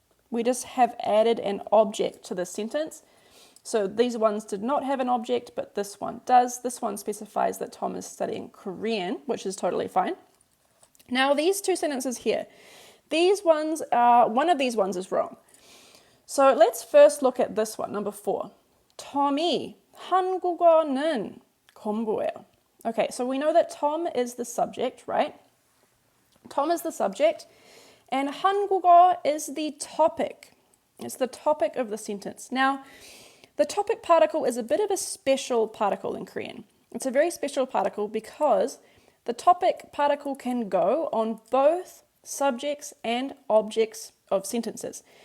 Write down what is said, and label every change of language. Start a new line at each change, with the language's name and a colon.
English: We just have added an object to the sentence. So these ones did not have an object, but this one does. This one specifies that Tom is studying Korean, which is totally fine. Now these two sentences here, these ones, one of these ones is wrong. So let's first look at this one, number 4.
Korean: Tom이 한국어는 공부해요.
English: Okay, so we know that Tom is the subject, right? Tom is the subject, and 한국어 is the topic. It's the topic of the sentence. Now, the topic particle is a bit of a special particle in Korean. It's a very special particle because the topic particle can go on both subjects and objects of sentences.